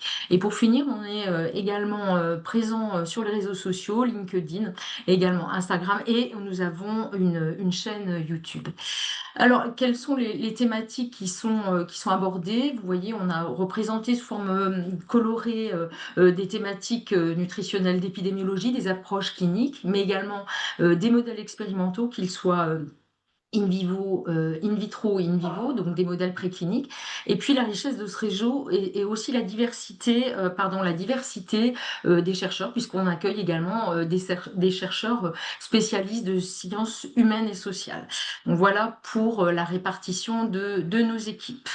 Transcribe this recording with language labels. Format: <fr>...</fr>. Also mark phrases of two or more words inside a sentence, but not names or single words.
<fr>Et pour finir, on est également présent sur les réseaux sociaux, LinkedIn, également Instagram, et nous avons une chaîne YouTube. Alors, quelles sont les thématiques qui sont abordées? Vous voyez, on a représenté sous forme colorée des thématiques nutritionnelles d'épidémiologie, des approches cliniques, mais également des modèles expérimentaux, qu'ils soient</fr> <la>in vivo, in vitro</la> <fr>et</fr> <la>in vivo,</la> <fr>donc des modèles précliniques. Et puis la richesse de ce réseau et aussi la diversité des chercheurs, puisqu'on accueille également des chercheurs spécialistes de sciences humaines et sociales. Donc voilà pour la répartition de nos équipes.</fr>